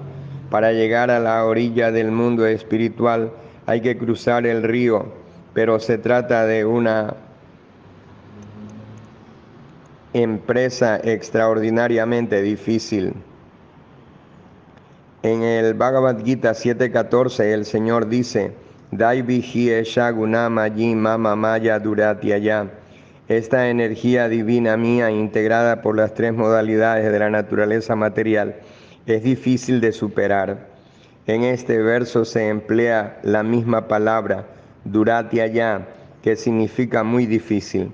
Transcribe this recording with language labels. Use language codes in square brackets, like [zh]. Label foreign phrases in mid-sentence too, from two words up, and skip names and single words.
[es] Para llegar a la orilla del mundo espiritual hay que cruzar el río, pero se trata de una empresa extraordinariamente difícil. En el Bhagavad Gita 7.14 el Señor dice: [sa] Daivihi esha gunamayi mama maya duratyaya. [es] Esta energía divina mía, integrada por las tres modalidades de la naturaleza material, es difícil de superar. En este verso se emplea la misma palabra, duratyaya, que significa muy difícil.